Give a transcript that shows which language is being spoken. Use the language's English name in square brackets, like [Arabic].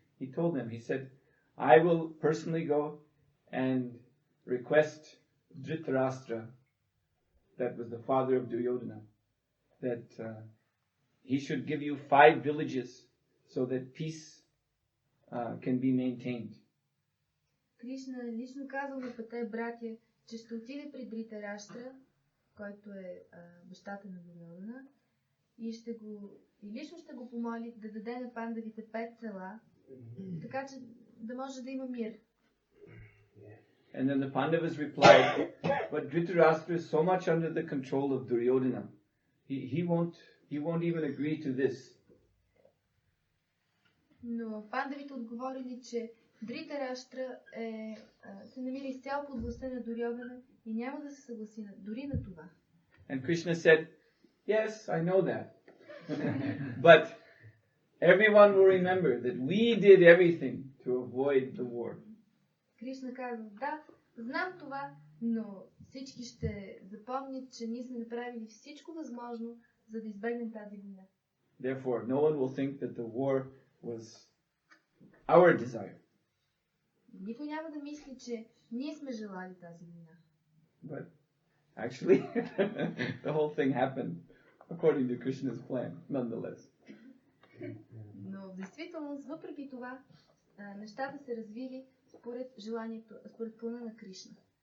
[English] He told them, he said, I will personally go and request Dhritarashtra, that was the father of Duryodhana, that he should give you 5 villages so that peace can be maintained. [Bulgarian] Кришна лично казал на 5 братя, че ще отиде при Дритараштра, който е бащата на Дурьодхана, и лично ще го помоли да даде на пандавите 5 села, така че да може да има мир. [English] And then the Pandavas replied, but Dhritarashtra is so much under the control of Duryodhana. He won't even agree to this. [Bulgarian] Но пандавите отговорили, че Дритараштра се намира изцяло под властта на Дурьодхана и няма да се съгласи дори на това. [English] And Krishna said, yes, I know that. But everyone will remember that we did everything to avoid the war. [Bulgarian] Кришна казва, да, знам това, но всички ще запомнят, че ние сме направили всичко възможно, за да избегнем тази война. [English] Therefore, no one will think that the war was our desire. [Bulgarian] Никой няма да мисли, че ние сме желали тази война. [English] But actually, the whole thing happened according to Krishna's plan, nonetheless. [Bulgarian] Но в действителност, въпреки това, нещата се развили според желанието, според плана на Кришна.